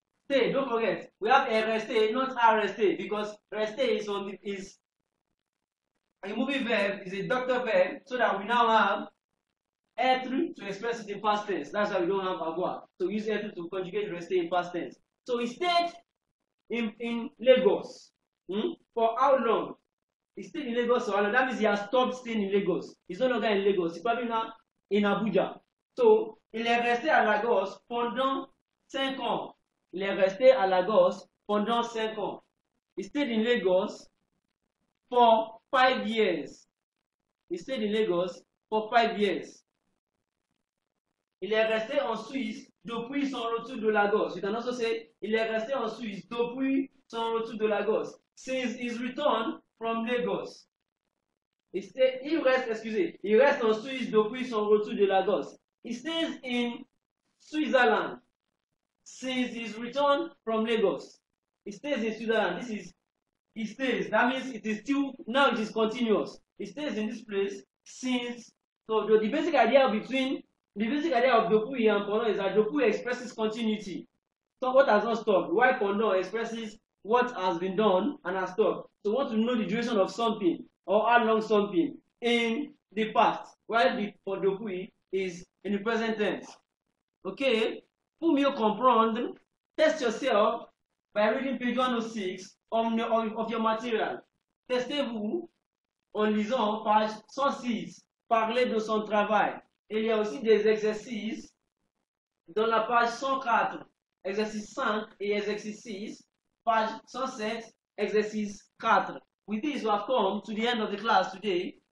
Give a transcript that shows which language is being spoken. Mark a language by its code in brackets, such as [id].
[en] Stay, don't forget, we have est resté, not à resté, because resté is a moving verb, is a doctor verb, so that we now have être to express it in past tense. That's why we don't have avoir. So we use être to conjugate resté in past tense. So he stayed in Lagos. For how long? He stayed in Lagos for how long? That means he has stopped staying in Lagos. He's no longer in Lagos. He's probably now in Abuja. [fr] So, il est resté à Lagos pendant 5 ans. Il est resté à Lagos pendant 5 ans. [en] He stayed in Lagos for 5 years. He stayed in Lagos for 5 years. [fr] Il est resté en Suisse depuis son retour de Lagos. [en] You can also say, [fr] il est resté en Suisse depuis son retour de Lagos. [en] Since his return from Lagos. [fr] Il reste en Suisse depuis son retour de Lagos. [en] He stays in Switzerland since his return from Lagos. He stays in Switzerland. This is, he stays. That means it is still, now it is continuous. He stays in this place since, so the basic idea of depuis and pendant is that depuis expresses continuity. So what has not stopped? While pendant expresses what has been done and has stopped. So want to know the duration of something or how long something in the past, while the for depuis is in the present tense. Okay? [fr] Pour mieux comprendre, [en] test yourself by reading page 106 of your material. [fr] Testez-vous en lisant page 106, parler de son travail. Il y a aussi des exercices dans la page 104, exercice 5 et exercice 6, page 107, exercice 4. [en] With this, we have come to the end of the class today.